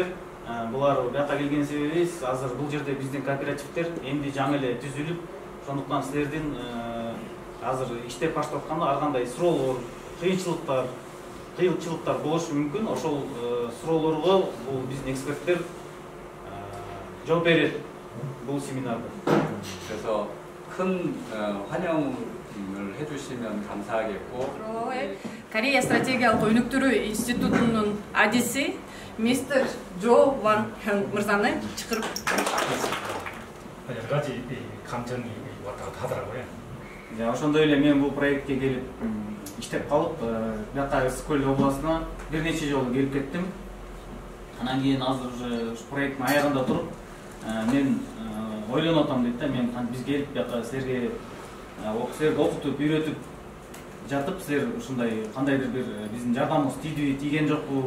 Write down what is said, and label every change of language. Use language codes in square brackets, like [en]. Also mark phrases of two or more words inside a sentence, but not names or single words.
[ky] Булар бияка келген себебибиз азыр бул жерде биздин кооперативдер эмди жаңы эле түзүлүп, ошондуктан силердин азыр иштеп баштап атканда ар кандай суроолор, кыйынчылыктар болушу мүмкүн. Ошол суроолорго бул биздин эксперттер жооп берет бул семинарда. [ko] 그래서 큰 환영을 해주시면 감사하겠고. [ky] Корея стратегиялык өнүктүрүү институтунун адиси мистер Джо Ван Хёнг мырзаны чакырып. [ko] 여러 가지 감정이 왔다 갔다 하더라고요. [ky] Ошондой эле мен бул проектке келип иштеп калып, бияка Ысык-Көл областына бир нече жолу келип кеттим. Анан кийин азыр уже проекттин аягында туруп, мен ойлонуп атам дейт да, мен биз келип бияка силерге окутуп, үйрөтүп жатып, силер ушундай кандайдыр бир биздин жардамыбыз тийген жокпу?